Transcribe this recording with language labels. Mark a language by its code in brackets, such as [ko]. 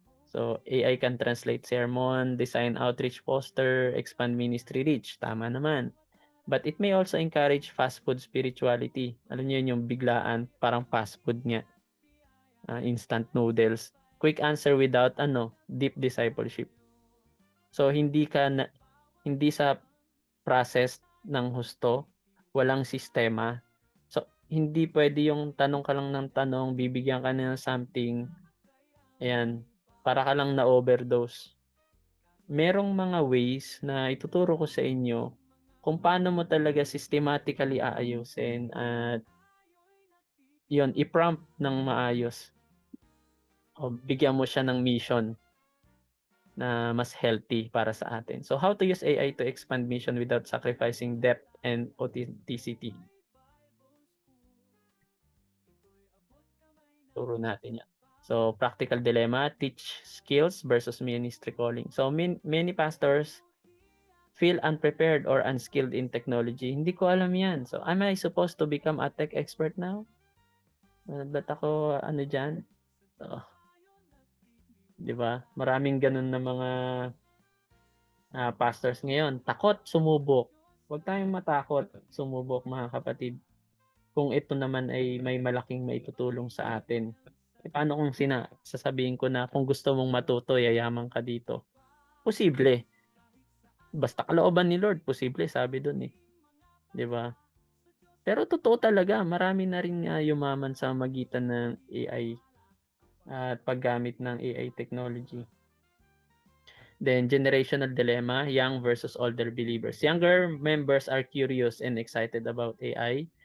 [en] So, AI can translate sermon, design outreach poster, expand ministry reach. [tl] Tama naman. [en] But it may also encourage fast food spirituality. [tl] Alam niyo yung biglaan, parang fast food nga. [en] Instant noodles. Quick answer without deep discipleship. [tl] So, hindi sa process ng husto, walang sistema. So, hindi pwede yung tanong ka lang ng tanong, bibigyan ka ng something, ayan, para ka lang na-overdose. Merong mga ways na ituturo ko sa inyo kung paano mo talaga systematically aayusin at yun, i-prompt ng maayos. O bigyan mo siya ng mission na mas healthy para sa atin. [en] So, how to use AI to expand mission without sacrificing depth and authenticity? [tl] Turo natin yan. [en] So, practical dilemma, teach skills versus ministry calling. So, many pastors feel unprepared or unskilled in technology. [tl] Hindi ko alam yan. [en] So, am I supposed to become a tech expert now? [tl] Ba't ako, dyan? So, di ba? Maraming ganun na mga pastors ngayon. Takot, sumubok. Huwag tayong matakot, sumubok mga kapatid. Kung ito naman ay may malaking maitutulong sa atin. Paano kung sasabihin ko na kung gusto mong matuto, yayaman ka dito? Posible. Basta kalooban ni Lord, posible, sabi dun eh. Di ba? Pero totoo talaga, marami na rin yumaman sa magitan ng AI at paggamit ng AI technology. [en] Then, generational dilemma, young versus older believers. Younger members are curious and excited about AI.